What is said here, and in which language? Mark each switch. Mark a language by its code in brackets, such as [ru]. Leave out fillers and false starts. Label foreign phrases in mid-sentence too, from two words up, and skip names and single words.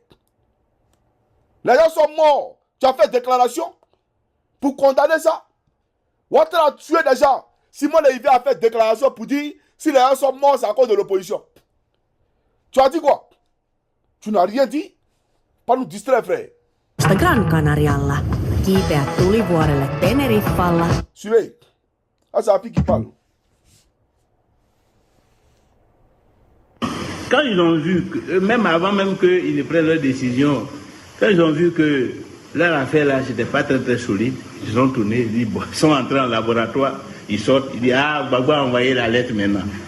[fr] Les gens sont morts. Tu as fait déclaration pour condamner ça. Ouattara a tué des gens. Simone Veil a fait déclaration pour dire si les gens sont morts, c'est à cause de l'opposition. Tu as dit quoi? Tu n'as rien dit. Pas nous distraire, frère. [fi] Gran Canarialla. Kiipeät tulivuorelle Teneriffalla. [fr] Suivez. Ah, c'est Afi qui parle. Quand ils ont vu, même avant même qu'ils ne prennent leur décision, quand ils ont vu que leur affaire là, c'était pas très solide, ils ont tourné, ils sont entrés en laboratoire, ils sortent, ils disent, ah, Gbagbo a envoyé la lettre maintenant.